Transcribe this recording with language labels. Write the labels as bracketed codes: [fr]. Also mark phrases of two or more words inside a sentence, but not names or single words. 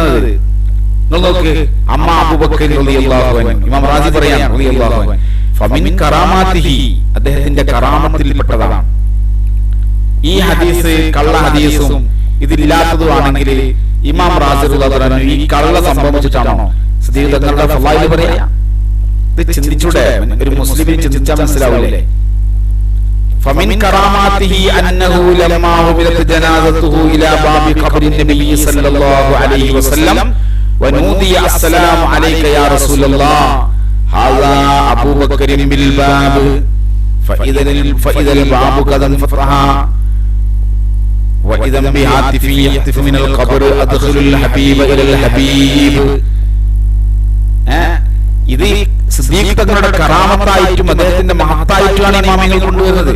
[ml] നിങ്ങൾ നോക്ക്, അമ്മ അബൂബക്കർ [ar] رضي الله عنه [ml] ഇമാം റാസി പറയാം [ar] رضي الله عنه فمن كراماته, [ml] അദ്ദേഹത്തിന്റെ കറാമത്തിൽപ്പെട്ടതാണ്. ഈ ഹദീസ് കള്ള ഹദീസും ഇതില്ലാത്തതുമാണെങ്കിൽ ഇമാം റാസി [ar] رضي الله عنه [ml] ഈ കള്ള സംഭവിച്ചിട്ടാണോ സിദ്ദീഖ് തങ്ങളുടെ ഫളായിൽ പറയാ? ഇത് ചിന്തിച്ചൂടെ? ഒരു മുസ്ലിമിന് ചിന്തിച്ചാൽ മനസ്സിലാവില്ലേ? [ar] فمن كراماته أنه لما عملت جنازته إلى باب قبر النبي صلى الله عليه وسلم ونودي السلام عليك يا رسول الله هذا أبو بكر بالباب فإذا الباب قد فتح وإذا بهاتف يهتف من القبر أدخلوا الحبيب إلى الحبيب. [ml] ഇത് സിദ്ദീഖ് തങ്ങളുടെ കറാമത്തായിട്ടും അദ്ദേഹത്തിന്റെ മഹത്തായിട്ടുമാണ് ഇമാമിങ്ങൾ കൊണ്ടുവരുന്നത്.